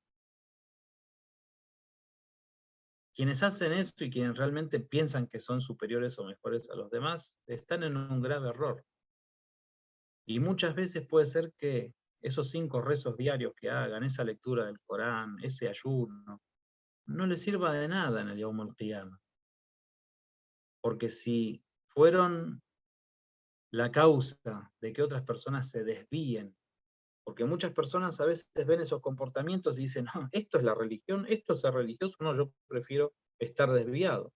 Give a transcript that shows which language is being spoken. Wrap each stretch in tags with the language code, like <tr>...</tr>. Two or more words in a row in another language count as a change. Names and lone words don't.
<es>Quienes hacen esto y quienes realmente piensan que son superiores o mejores a los demás, están en un grave error. Y muchas veces puede ser que esos 5 rezos diarios que hagan, esa lectura del Corán, ese ayuno, no les sirva de nada en el</es> <ar>يوم القيامة.</ar> <es>Porque si fueron la causa de que otras personas se desvíen, porque muchas personas a veces ven esos comportamientos y dicen, no, esto es la religión, esto es ser religioso, no, yo prefiero estar desviado.</es>